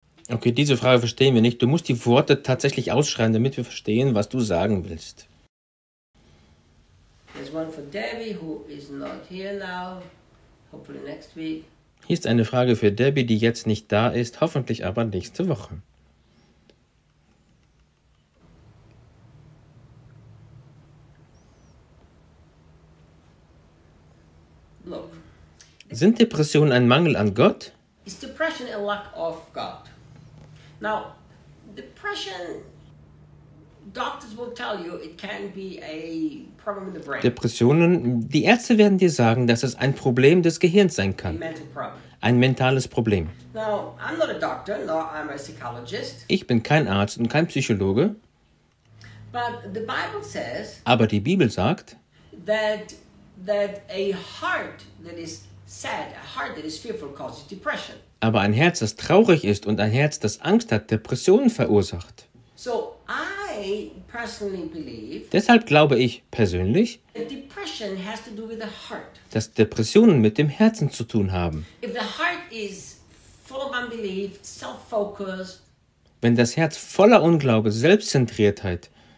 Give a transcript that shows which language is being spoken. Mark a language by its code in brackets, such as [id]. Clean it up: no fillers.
[de] Okay, diese Frage verstehen wir nicht. Du musst die Worte tatsächlich ausschreiben, damit wir verstehen, was du sagen willst. [en] There's one for Debbie, who is not here now. Hopefully next week. [de] Hier ist eine Frage für Debbie, die jetzt nicht da ist, hoffentlich aber nächste Woche. Sind Depressionen ein Mangel an Gott? [en] Is depression a lack of God? Now, depression, doctors will tell you it can be a problem in the brain. [de] Depressionen, die Ärzte werden dir sagen, dass es ein Problem des Gehirns sein kann. [en] A mental problem. [de] Ein mentales Problem. [en] Now, I'm not a doctor, nor I'm a psychologist. [de] Ich bin kein Arzt und kein Psychologe. [en] But the Bible says, [de] aber die Bibel sagt, [en] that a heart that is sad, a heart that is fearful causes depression. [de] Aber ein Herz, das traurig ist und ein Herz, das Angst hat, Depressionen verursacht. [en] So I personally believe, [de] deshalb glaube ich persönlich, [en] that depression has to do with the heart. [de] Dass Depressionen mit dem Herzen zu tun haben. [en] If the heart is full of unbelief, self-focused, [de] wenn das Herz voller Unglaube, Selbstzentriertheit,